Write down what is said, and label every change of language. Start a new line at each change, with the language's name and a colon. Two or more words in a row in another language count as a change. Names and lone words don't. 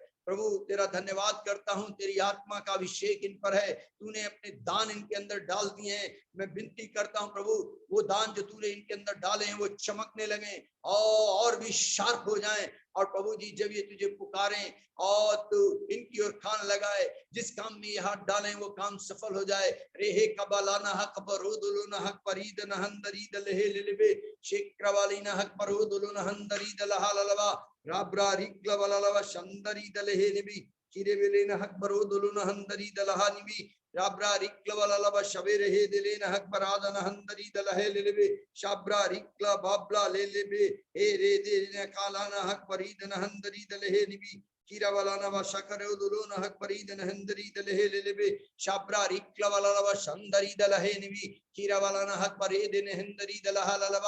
Hindi: प्रभु तेरा धन्यवाद करता हूं, तेरी आत्मा का अभिषेक इन पर है, तूने अपने दान इनके अंदर डाल दिए हैं। मैं विनती करता हूं प्रभु, वो दान जो तूने इनके अंदर डाले हैं वो चमकने लगे और भी शार्प हो जाएं। और प्रभु जी, जब ये तुझे पुकारें और तू इनकी ओर कान लगाए, जिस काम में ये हाथ डालें वो काम सफल हो जाए। रेहे कबलाना हक बरोदुलना हक परीदन हंदरी दलहे लिलबे शेक्रवालीना हक बरोदुलना हंदरी दलहा ललवा राब्रा रिक्लवलवा शंदरी दलहे निबी किरेवेलेना हक बरोदुलना हंदरी दलहा निबी राब्रा रिक्लवलवा शबेरे हे दिलेना हक बरादन हंदरी दलहे लिलबे शाब्रा रिक्ला बाब्ला लेलेबे हे रे देना कालाना हक परीदन हंदरी दलहे निबी कीरावालाना वा शकरोदुलोना हक परीदन हंदरी दलहे लिलबे शाब्रा रिक्लवलवा शंदरी दलहे निबी कीरावालाना हक परीदन हंदरी दलहा ललवा।